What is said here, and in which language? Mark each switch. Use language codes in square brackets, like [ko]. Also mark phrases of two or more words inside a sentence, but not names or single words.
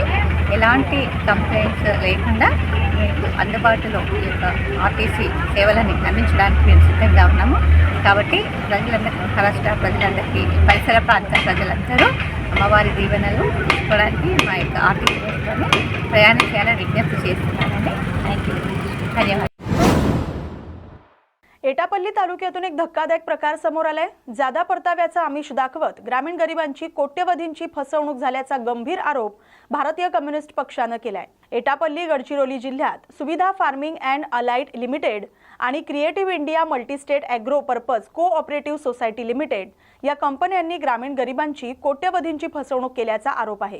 [te] ఎలాంటి కంప్లైంట్స్ లేకుండా మీకు అందుబాటులో ఈ యొక్క ఆర్టీసీ సేవలని అందించడానికి మేము సిద్ధంగా ఉన్నాము। కాబట్టి ప్రజలందరికీ, మహారాష్ట్ర ప్రజలందరికీ, పరిసర ప్రాంత ప్రజలందరూ అమ్మవారి దీవెనలు తీసుకోవడానికి మా యొక్క ఆర్టీసీ బస్సులోనే ప్రయాణం చేయాలని విజ్ఞప్తి చేస్తున్నానండి। [en] Thank you, [te] ధన్యవాదాలు। [mr] एटापल्ली तालुक्यातून एक धक्कादायक प्रकार समोर आलाय। जादा परताव्याचा आमिष दाखवत ग्रामीण गरिबांची कोट्यवधींची फसवणूक झाल्याचा गंभीर आरोप भारतीय कम्युनिस्ट पक्षानं केलाय। एटापल्ली गडचिरोली जिल्ह्यात सुविधा फार्मिंग अँड अलाइड लिमिटेड आणि क्रिएटिव्ह इंडिया मल्टीस्टेट ॲग्रो पर्पज कोऑपरेटिव्ह सोसायटी लिमिटेड या कंपन्यांनी ग्रामीण गरिबांची कोट्यवधींची फसवणूक केल्याचा आरोप आहे।